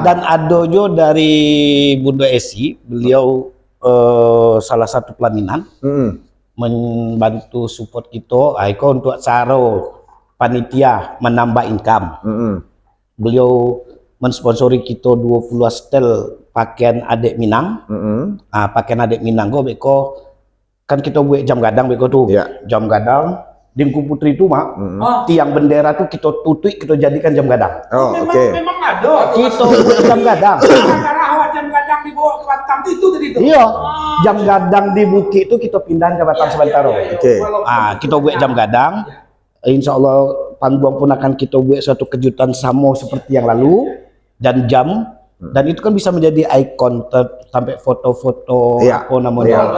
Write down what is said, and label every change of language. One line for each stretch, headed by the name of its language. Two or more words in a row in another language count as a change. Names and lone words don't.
Indonesian: Dan ada juga dari Bunda Esi, beliau salah satu pelaminan membantu support kita, Aiko untuk cara panitia menambah income. Beliau mensponsori kita 20 setel pakaian adik Minang.
Minangkabau: Pakaian adik Minang go beko kan kita buat jam gadang beko tuh.
Indonesian: Jam gadang Dingku Putri itu Mak. Tiang bendera tuh kita tutup, kita jadikan jam gadang. Memang ada. Kita buat jam gadang. Karena awak jam gadang dibawa ke Batam itu tadi itu. Iya. Jam gadang di Bukit itu kita pindahin ke Batam sebentar. Kita buat jam gadang. Insya Allah panggung pun akan kita buat suatu kejutan sama seperti yang lalu, dan jam, dan itu kan bisa menjadi ikon sampai foto-foto apa namanya,